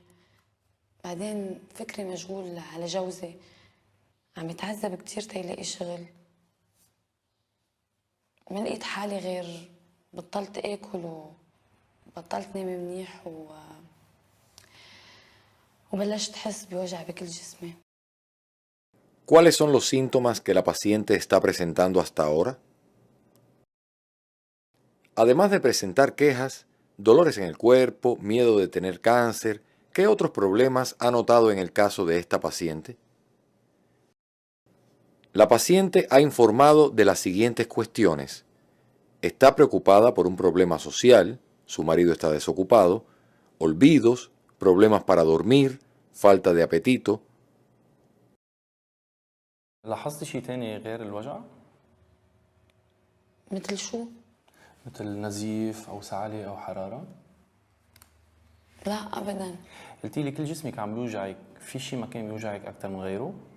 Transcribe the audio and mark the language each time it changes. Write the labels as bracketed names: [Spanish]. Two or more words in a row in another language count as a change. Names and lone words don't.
[Arabic] بعدين فكري مشغول على جوزي، عم يتعذب كتير تيلاقي شغل. ما لقيت حالي غير بطلت اكل وبطلت نام منيح وبلشت احس بوجع بكل جسمي. [Spanish] ¿Cuáles son los síntomas que la paciente está presentando hasta ahora? Además de presentar quejas, dolores en el cuerpo, miedo de tener cáncer, ¿qué otros problemas ha notado en el caso de esta paciente? La paciente ha informado de las siguientes cuestiones. Está preocupada por un problema social, su marido está desocupado, olvidos, problemas para dormir, falta de apetito. [Arabic] لاحظتي شيء تاني غير الوجع؟ مثل شو؟ مثل نزيف أو سعالة أو حرارة؟ لا ابدا. قلتي لي كل جسمك عم بيوجعك، في شيء مكان بيوجعك أكثر من غيره؟